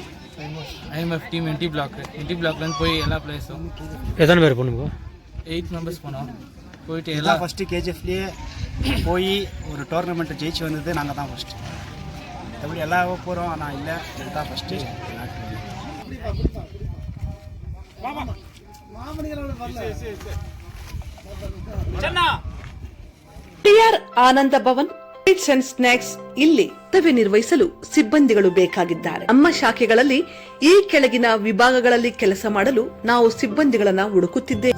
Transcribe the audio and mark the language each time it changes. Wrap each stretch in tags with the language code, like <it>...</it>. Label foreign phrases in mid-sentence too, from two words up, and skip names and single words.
<ta>ஐஎம்எஃப் டீம் என்டி பிளாக்லேருந்து போய் எல்லா பிளேஸும் எத்தனை பேர் போகணுங்க? 8 மெம்பர்ஸ் போனோம். போயிட்டு எல்லாம் ஃபஸ்ட்டு கேஜிஎஃப்லேயே போய் ஒரு டோர்னமெண்ட்டை ஜெயிச்சு வந்தது நாங்கள் தான் ஃபஸ்ட்டு. எப்படி எல்லாம் போகிறோம், ஆனால் இல்லை, இதுதான் ஃபஸ்ட்டு.</ta> <kn>ಟಿಆರ್ ಆನಂದ ಭವನ್ ಸ್ವೀಟ್ಸ್ ಅಂಡ್ ಸ್ನಾಕ್ಸ್. ಇಲ್ಲಿ ಸೇವೆ ನಿರ್ವಹಿಸಲು ಸಿಬ್ಬಂದಿಗಳು ಬೇಕಾಗಿದ್ದಾರೆ. ನಮ್ಮ ಶಾಖೆಗಳಲ್ಲಿ ಈ ಕೆಳಗಿನ ವಿಭಾಗಗಳಲ್ಲಿ ಕೆಲಸ ಮಾಡಲು ನಾವು ಸಿಬ್ಬಂದಿಗಳನ್ನ ಹುಡುಕುತ್ತಿದ್ದೇವೆ.</kn>